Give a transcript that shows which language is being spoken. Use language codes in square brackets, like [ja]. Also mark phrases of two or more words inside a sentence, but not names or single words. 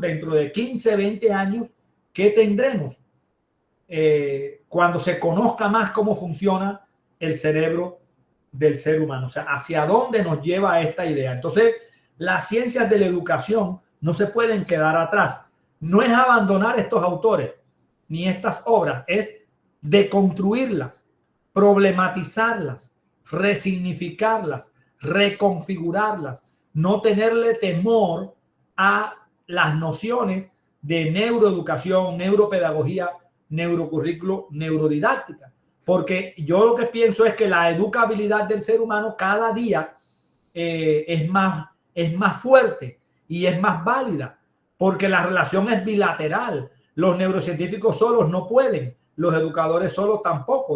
[es] Dentro de 15, 20 años, ¿qué tendremos? Cuando se conozca más cómo funciona el cerebro del ser humano. O sea, ¿hacia dónde nos lleva esta idea? Entonces, las ciencias de la educación no se pueden quedar atrás. No es abandonar estos autores ni estas obras, es deconstruirlas, problematizarlas, resignificarlas, reconfigurarlas, no tenerle temor a las nociones de neuroeducación, neuropedagogía, neurocurrículo, neurodidáctica. Porque yo lo que pienso es que la educabilidad del ser humano cada día es más fuerte y es más válida, porque la relación es bilateral. Los neurocientíficos solos no pueden, los educadores solos tampoco.